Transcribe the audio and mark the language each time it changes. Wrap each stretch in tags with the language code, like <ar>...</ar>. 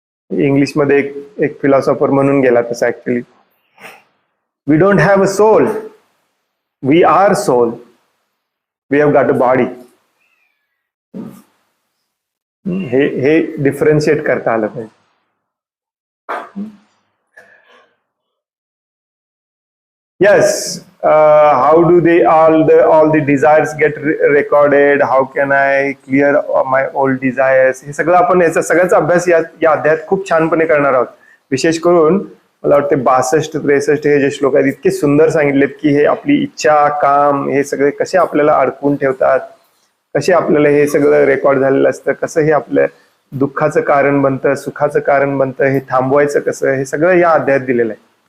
<mr>इंग्लिशमध्ये एक फिलॉसॉफर म्हणून गेला तसा,</mr> <en>Actually we don't have a soul, we are soul, we have got a body.</en> <mr>हे डिफरन्शिएट करता आलं पाहिजे.</mr> <en>Yes, how do they all the desires get recorded? How can I clear my old desires?</en> <mr>हे सगळं आपण याचा सगळ्याचा अभ्यास या अध्यायात खूप छानपणे करणार आहोत. विशेष करून मला वाटते 62-63 हे जे श्लोक आहेत इतके सुंदर सांगितलेत की हे आपली इच्छा, काम हे सगळे कसे आपल्याला अडकून ठेवतात, कसे आपल्याला हे सगळं रेकॉर्ड झालेलं असतं, कसं हे आपल्या दुःखाचं कारण बनतं, सुखाचं कारण बनतं, हे थांबवायचं कसं, हे सगळं या अध्यायात दिलेलं आहे.</mr>